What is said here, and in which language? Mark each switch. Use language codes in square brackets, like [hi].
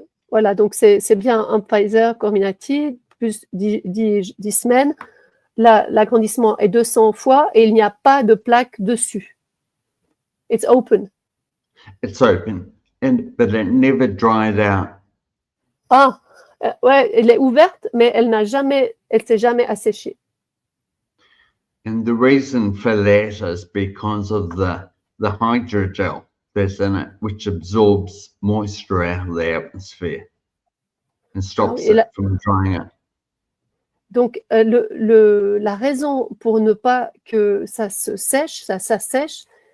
[fr] Voilà, donc c'est bien un Pfizer Comirnaty, plus 10 semaines. L'agrandissement est 200 fois et il n'y a pas de plaque dessus. [en] It's open. It's open, but it never dried out. [fr] Ah, ouais, elle est ouverte, mais elle s'est jamais asséchée. [en] And the reason for that is because of the hydrogel that's in it, which absorbs moisture out of the atmosphere and stops it from drying out. [fr] Donc, la raison pour ne pas que ça s'assèche,